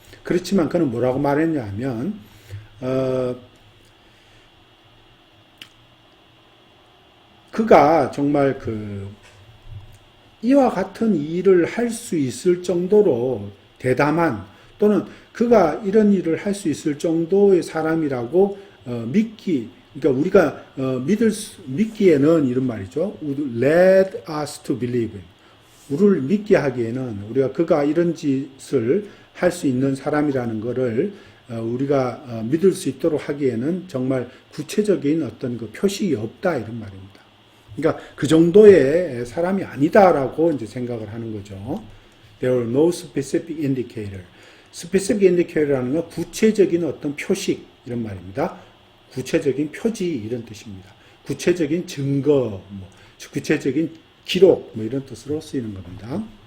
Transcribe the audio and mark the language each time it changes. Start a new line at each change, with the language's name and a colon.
Korean: 그렇지만 그는 뭐라고 말했냐 하면 그가 정말 이와 같은 일을 할 수 있을 정도로 대담한 또는 그가 이런 일을 할 수 있을 정도의 사람이라고 그러니까 우리가 믿기에는 이런 말이죠.
English: would lead us to believe.
Korean: 우리를 믿게 하기에는 우리가 그가 이런 짓을 할 수 있는 사람이라는 것을 우리가 믿을 수 있도록 하기에는 정말 구체적인 어떤 그 표식이 없다 이런 말입니다. 그러니까 그 정도의 사람이 아니다라고 이제 생각을 하는 거죠.
English: There were no specific indicator. specific indicator
Korean: 라는 건 구체적인 어떤 표식 이런 말입니다. 구체적인 표지 이런 뜻입니다. 구체적인 증거, 구체적인 기록 이런 뜻으로 쓰이는 겁니다.